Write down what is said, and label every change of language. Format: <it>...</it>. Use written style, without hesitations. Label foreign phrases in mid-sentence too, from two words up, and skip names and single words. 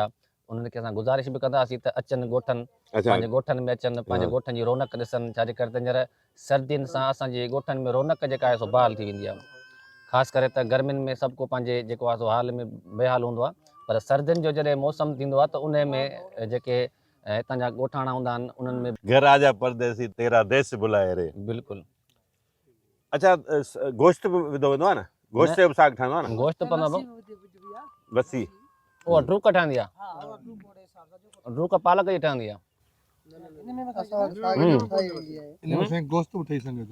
<sd>उन्हनि खे असां गुज़ारिश बि कंदासीं त अचनि ॻोठनि, पंहिंजे ॻोठनि में अचनि, पंहिंजे ॻोठनि जी रौनक ॾिसनि। छाजे करे त हींअर सर्दियुनि सां असांजे ॻोठनि में रौनक जेका आहे सो बहाल थी वेंदी आहे। ख़ासि करे त गर्मियुनि में सभु को पंहिंजे जेको आहे सो हाल में बेहाल हूंदो आहे, पर सर्दियुनि जो जॾहिं मौसम थींदो आहे त उन में जेके हितां जा ॻोठाणा हूंदा आहिनि उन्हनि में</sd> <hi>घर आजा परदेसी तेरा देश बुलाए रे।</hi> <sd>बिल्कुलु। अच्छा गोश्त बि विधो वेंदो आहे न? गोश्त जो बि साग ठहंदो आहे न? गोश्त पवंदो लस्सी उहा ड्रूक ठहंदी आहे, ड्रूक पालक जी ठहंदी आहे। इन में साईं गोश्त बि ठही सघे थो।</sd>